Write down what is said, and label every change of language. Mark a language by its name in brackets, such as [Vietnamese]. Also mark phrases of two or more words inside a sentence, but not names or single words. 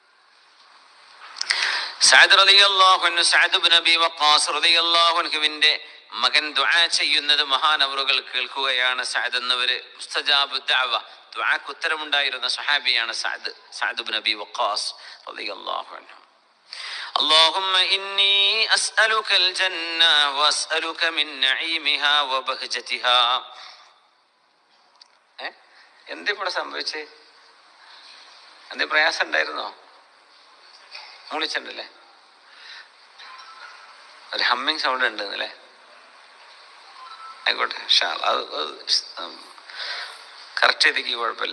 [Malayalam] സഅദ് [Arabic] رضي الله عنه, [Malayalam] സഅദ് ബിൻ അബി വഖാസ് റളിയല്ലാഹു അൻഹുവിന്റെ മകൻ ദുആ ചെയ്യുന്നത് മഹാനവറുകൾ കേൾക്കുകയാണ്. സഅദ് എന്നവര് [Arabic] مستجاب الدعوة, [Malayalam] ദുആക്ക് ഉത്തരമുണ്ടായിരുന്ന സഹാബിയാണ് സഅദ് ബിൻ അബി വഖാസ് [Arabic] رضي الله عنه. اللهم إني أسألك الجنة وأسألك من نعيمها وبهجتها. [Malayalam] എന്തിവിടെ സംഭവിച്ചേ? എന്ത് പ്രയാസം ഉണ്ടായിരുന്നോ? മൂളിച്ചുണ്ടല്ലേ? ഒരു [English] humming sound [Malayalam] ഉണ്ട് അല്ലേ? ആയിക്കോട്ടെ, അത് കറക്റ്റ് ചെയ്തേക്ക്, കുഴപ്പമില്ല.